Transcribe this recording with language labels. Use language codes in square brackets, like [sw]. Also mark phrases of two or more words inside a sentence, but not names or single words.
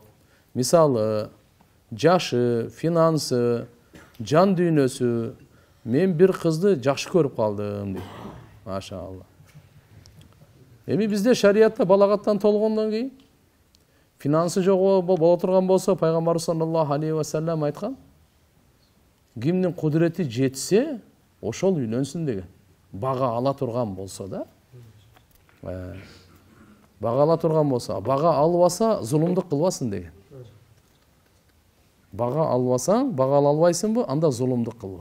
[ky] Мисалы, жашы, финансы, жан дүйнөсү. Мен бир кызды жакшы көрүп калдым дейт. Машалла. Эми бизде шариятта балагаттан толгондон кийин финансы жок боло турган болсо, пайгамбарыбыз [ar] صلى الله عليه وسلم [ky] айткан, кимдин кудурети жетсе, ошол үйлөнсүн деген. Бага ала турган болсо да. Бага ала турган болсо, бага албаса зулумдук кылбасын деген. Бага албасаң, бага ала албайсыңбы, анда зулумдук кылба.